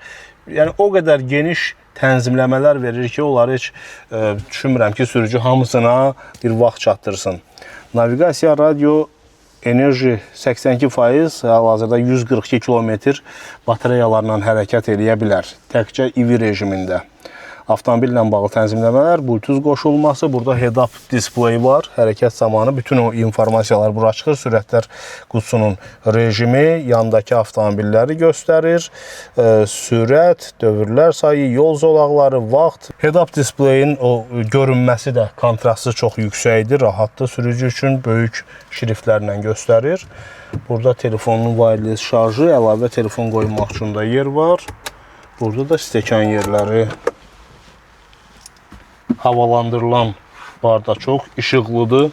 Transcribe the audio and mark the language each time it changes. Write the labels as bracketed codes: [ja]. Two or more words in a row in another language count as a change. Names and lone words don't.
[az] Yəni o qədər geniş tənzimləmələr verir ki, onları heç düşünmürəm ki, sürücü hamısına bir vaxt çatdırsın. Naviqasiya, radio, enerji 82%, hal-hazırda 142 km batareyalarla hərəkət eləyə bilər. Təkcə IV rejimində. Avtomobillə bağlı tənzimləmələr, Bluetooth qoşulması, burada [en] head-up display [az] var. Hərəkət zamanı bütün o informasiyalar bura çıxır. Sürətlər qutusunun rejimi, yandakı avtomobilləri göstərir. Sürət, dövrlər sayı, yol zolaqları, vaxt. [en] Head-up displayin [az] o görünməsi də, kontrastı çox yüksəkdir, rahatdır. Sürücü üçün böyük şriftlərlə göstərir. Burada telefonun wireless şarjı, əlavə telefon qoymaq üçün də yer var. Burada da stekan yerləri. Havalandırılan barda çox işıqlıdır.